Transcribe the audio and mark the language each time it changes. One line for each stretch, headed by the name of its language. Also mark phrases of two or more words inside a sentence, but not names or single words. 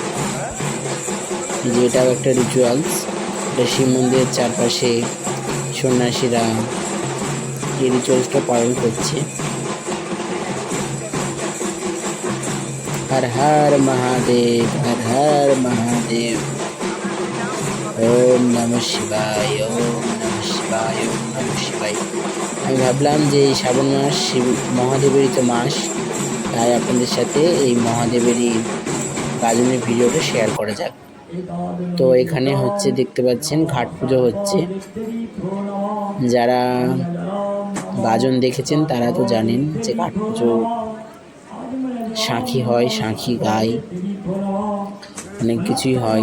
Bangla: যে এটাও একটা রিচুয়ালস, এটা শিব মন্দিরের চারপাশে সন্ন্যাসীরা এই রিচুয়ালসটা পালন করছে।
Sanskrit: হর হর মহাদেব, হর হর মহাদেব। ওম নমঃ শিবায়, ওম নমঃ শিবায়, ওম নমঃ শিবায়।
Bangla: আমি ভাবলাম যে এই শ্রাবণ মাস শিব মহাদেবেরই তো মাস, তাই আপনাদের সাথে এই মহাদেবেরই গাজনের ভিডিওটা শেয়ার করা যাক। তো এখানে হচ্ছে দেখতে পাচ্ছেন ঘাট পুজো হচ্ছে। যারা গাজন দেখেছেন তারা তো জানেন যে ঘাট পুজো সাঁখি হয়, সাঁখি গায়, অনেক কিছুই হয়।